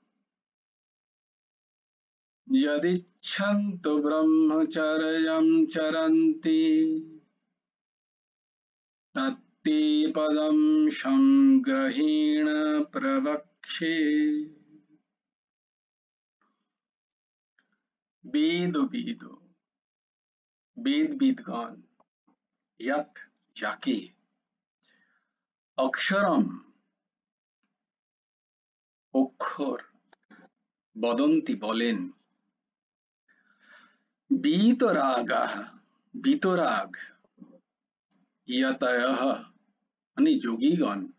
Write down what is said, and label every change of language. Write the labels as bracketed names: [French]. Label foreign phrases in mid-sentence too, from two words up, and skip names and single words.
[Sanskrit] यदिच्छन्तो ब्रह्मचर्यं चरन्ति तत्ते पदं संग्रहेण प्रवक्ष्ये। [Bangla] वेदविदो, वेदविद्गण, यत् যাকে, অক্ষরম অক্ষর, বদন্তি বলেন, বিতরাগাহ বিতরাগ, ইয়াতায়াহ মানে যোগীগণ,